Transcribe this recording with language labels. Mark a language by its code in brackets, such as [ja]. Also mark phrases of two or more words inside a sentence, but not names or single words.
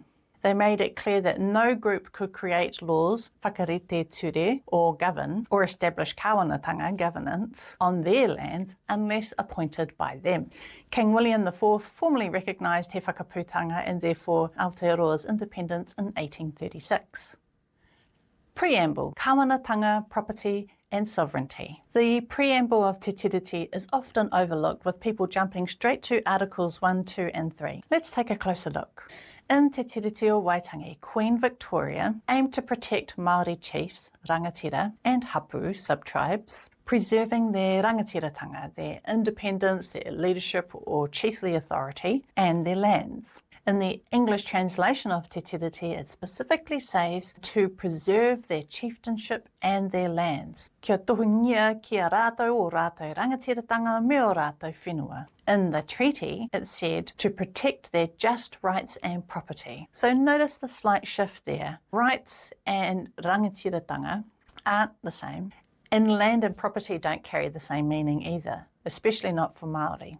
[en] They made it clear that no group could create laws, [mi] whakarite ture, [en] or govern, or establish Kāwanatanga governance on their lands unless appointed by them. King William IV formally recognised He Whakaputanga and therefore Aotearoa's independence in 1836. Preamble, Kāwanatanga, Property and Sovereignty. The preamble of Te Tiriti is often overlooked with people jumping straight to Articles 1, 2 and 3. Let's take a closer look. In Te Tiriti o Waitangi, Queen Victoria aimed to protect Māori chiefs, rangatira, and hapu, sub-tribes, preserving their rangatiratanga, their independence, their leadership or chiefly authority, and their lands. In the English translation of Te Tiriti, it specifically says to preserve their chieftainship and their lands. [mi] Kia tohungia kia rātou o rātou rangatiratanga me o rātou whenua. [en] In the treaty, it said to protect their just rights and property. So notice the slight shift there. Rights and rangatiratanga aren't the same, and land and property don't carry the same meaning either, especially not for Māori.